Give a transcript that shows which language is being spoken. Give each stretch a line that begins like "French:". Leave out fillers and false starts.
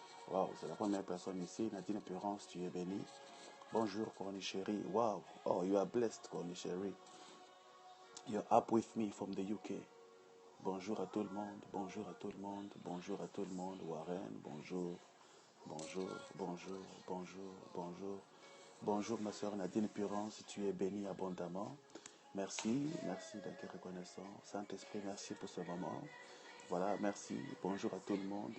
French: Waouh, c'est la première personne ici, Nadine Apurance, tu es béni. Bonjour
English: Corny Chéri, waouh, oh you are blessed Corny Chéri. You're up with me from the UK.
French: Bonjour à tout le monde, bonjour à tout le monde, bonjour à tout le monde, Warren, bonjour. Bonjour, bonjour, bonjour, bonjour. Bonjour ma soeur Nadine Purance, tu es bénie abondamment. Merci, merci d'être reconnaissant. Saint-Esprit, merci pour ce moment. Voilà, merci. Bonjour à tout le monde.